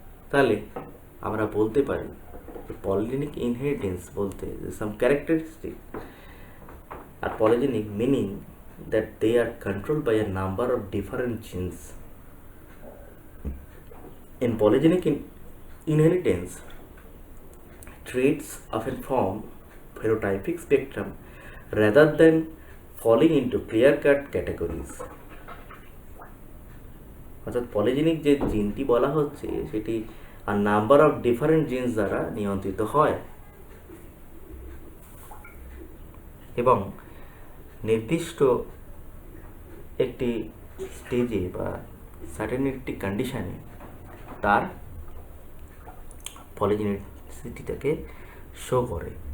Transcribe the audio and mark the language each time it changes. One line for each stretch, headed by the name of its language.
Bangla: তাহলে আমরা বলতে পারি পলিজেনিক ইনহেরিটেন্স বলতে সাম characteristic আর polygenic meaning
English: that they are controlled by a number of different genes. In polygenic inheritance, traits often form phenotypic spectrum rather than falling into clear-cut categories.
Bangla: অর্থাৎ polygenic যে জিনটি বলা হচ্ছে সেটি আর number of different jeans দ্বারা নিয়ন্ত্রিত হয় এবং নির্দিষ্ট একটি স্টেজে বা সার্টেন একটি কন্ডিশনে তার পলিজেনিসিটিটাকে শো করে।